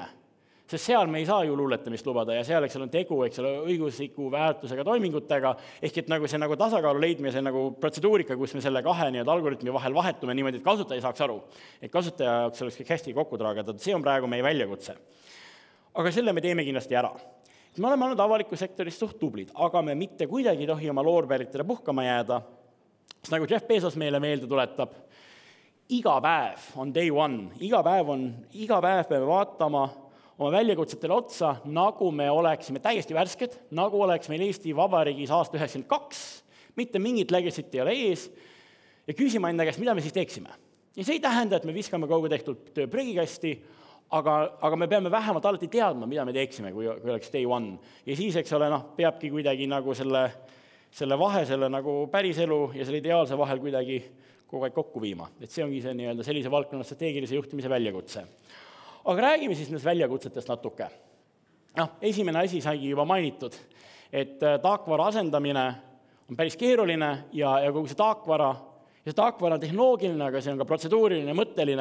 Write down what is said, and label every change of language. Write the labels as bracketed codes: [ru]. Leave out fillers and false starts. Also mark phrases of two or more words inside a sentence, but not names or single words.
[et] Sest seal me ei saa ju luuletamist lubada ja seal, eks on tegu, eks ole, õigusliku väärtusega toimingutega, ehk et nagu see nagu tasakaalu leidmine, see nagu protseduurika, kus me selle kahe nii-öelda algoritmi vahel vahetume niimoodi, et kasutaja saaks aru, et kasutaja jaoks oleks kõik hästi kokku traagatud, see on praegu meie väljakutse. Aga selle me teeme kindlasti ära. Me oleme olnud avaliku sektoris suht tublid, aga me mitte kuidagi ei tohi oma loorberitele puhkama jääda, sest nagu Jeff Bezos meile meelde tuletab, iga päev on [en] day one, [et] iga päev peame vaatama oma väljakutsetele otsa, nagu me oleksime täiesti värsked, nagu oleks meil Eesti Vabariigis aasta 92, mitte mingit legacy't ei ole ees, ja küsima enda käest, mida me siis teeksime. Ja see ei tähenda, et me viskame kogu tehtud töö prügikasti, aga me peame vähemalt alati teadma, mida me teeksime, kui oleks [en] day one. [et] Ja siis, eks ole, peabki kuidagi nagu selle vahe, selle nagu päriselu ja selle ideaalse vahel kuidagi kogu aeg kokku viima. Et see ongi see nii-öelda sellise valdkonna strateegilise juhtimise väljakutse. Aga räägime siis nendest väljakutsetest natuke. Esimene asi saigi juba mainitud, et taakvara asendamine on päris keeruline ja kogu see taakvara on tehnoloogiline, aga see on ka protseduuriline, mõtteline.